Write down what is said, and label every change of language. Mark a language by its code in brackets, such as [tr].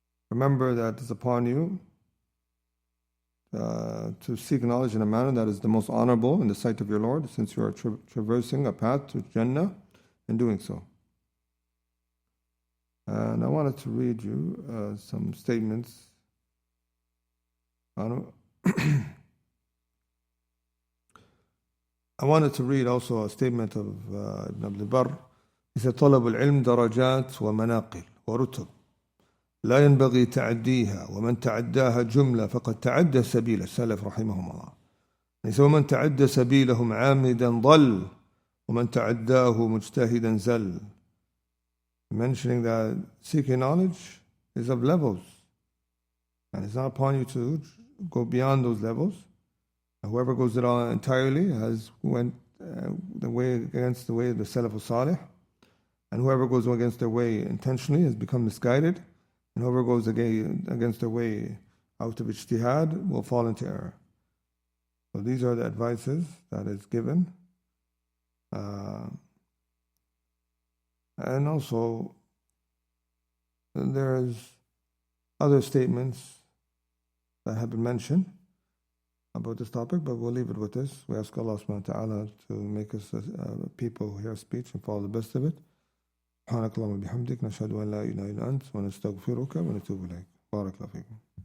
[en] Remember that it's upon you to seek knowledge in a manner that is the most honorable in the sight of your Lord, since you are traversing a path to Jannah in doing so. And I wanted to read you some statements. I wanted to read also a statement of Ibn Abdul Barr. He said, [ar] طلب العلم درجات ومناقل ورتب لا ينبغي تعديها ومن تعداها جملة فقد تعدى سبيل السلف رحمهم الله. [en] He said, [ar] ومن تعدى سبيلهم عامدا ضل ومن تعداه مجتهدا زل. [en] Mentioning that seeking knowledge is of levels, and it's not upon you to go beyond those levels. Whoever goes it all entirely has went the way against the way of the Salaf al-Saalih, and whoever goes against their way intentionally has become misguided, and whoever goes against their way out of ijtihad will fall into error. So these are the advices that is given. And also, there's other statements that have been mentioned about this topic, but we'll leave it with this. We ask Allah subhanahu wa ta'ala to make us people who hear speech and follow the best of it. [ar] سبحانك اللهم وبحمدك نشهد أن لا إله إلا أنت ونستغفرك ونتوب إليك. بارك الله فيكم.